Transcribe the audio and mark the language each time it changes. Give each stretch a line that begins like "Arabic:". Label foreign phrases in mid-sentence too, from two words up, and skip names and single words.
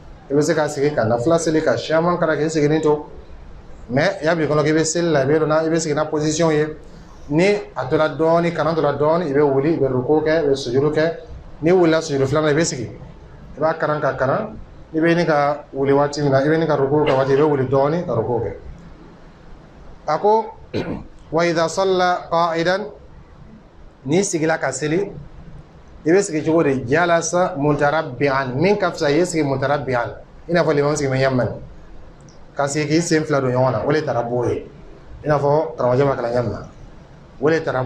Bambara: i bɛ se ka sigi ka nafila seli ka siyaman kara k'i siginin to mais i y'a bila i kɔnɔ k'i bɛ seli la i bɛ dɔn i bɛ sigi na position ye ni a tola dɔɔni kalan tola dɔɔni i bɛ wuli i bɛ ruku kɛ i bɛ sujudu kɛ ni wulila sujudu filanan i bɛ sigi i b'a karan ka karan i bɛ ɲini ka wuli waati min na i bɛ ɲini ka ruku kɛ waati i bɛ wuli dɔɔni ka ruku kɛ a ko
Arabic: وإذا صلى قاعدا
Bambara: ni sigila ka seli i bɛ sigi cogo di
Arabic: جلس متربعا
Bambara: min ka fisa i ye sigi mutarabbi'an i n'a fɔ limam sigi yamman ka sigi k'i sen fila don ɲɔgɔn na o de taara b'o ye i n'a fɔ karamɔgɔ ma kalan ɲamna o de taara